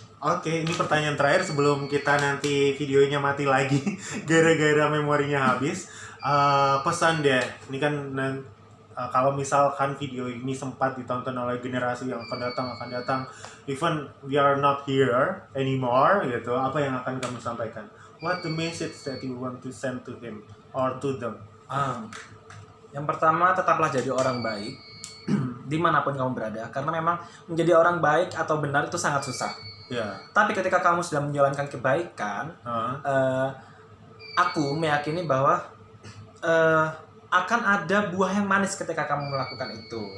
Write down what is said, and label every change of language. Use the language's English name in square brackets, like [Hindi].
[Indonesian] Oke, ini pertanyaan terakhir sebelum kita nanti videonya mati lagi gara-gara memorinya habis. Pesan deh, ini kan kalau misalkan video ini sempat ditonton oleh generasi yang akan datang, [English] even we are not here anymore [Indonesian] gitu, apa yang akan kamu sampaikan? [English] What the message that you want to send to him or to them? [Indonesian] Yang pertama, tetaplah jadi orang baik dimanapun kamu berada, karena memang menjadi orang baik atau benar itu sangat susah. Tapi ketika kamu sudah menjalankan kebaikan, aku meyakini bahwa akan ada buah yang manis ketika kamu melakukan itu.